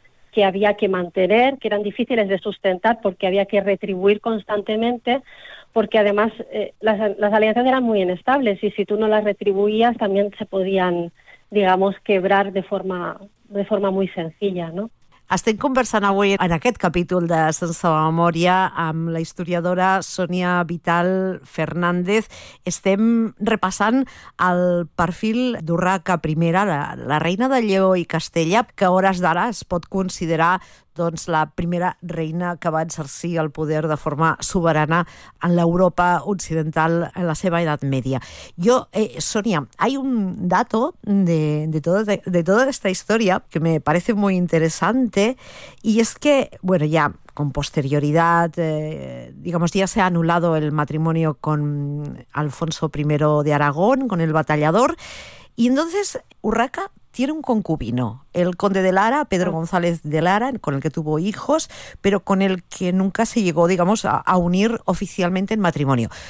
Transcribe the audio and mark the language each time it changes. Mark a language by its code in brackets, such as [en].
[es] que había que mantener, que eran difíciles de sustentar porque había que retribuir constantemente, porque además las alianzas eran muy inestables, y si tú no las retribuías también se podían, digamos, quebrar de forma muy senzilla, ¿no? [ca] Estem conversant avui en aquest capítol de Sense Memòria amb la historiadora Sònia Vital Fernández. Estem repassant el perfil d'Urraca I, la reina de Lleó i Castella, que a hores d'ara es pot considerar doncs la primera reina que va exercir el poder de forma sobirana en l'Europa occidental en la seva edat mèdia. [es] Jo, Sònia, hay un dato de toda esta historia que me parece muy interesante, y es que, bueno, ya con posterioridad, digamos, ya se ha anulado el matrimonio con Alfonso I de Aragón, con el Batallador, y entonces Urraca tiene un concubino, el conde de Lara, Pedro González de Lara, con el que tuvo hijos, pero con el que nunca se llegó, digamos, a unir oficialmente en matrimonio.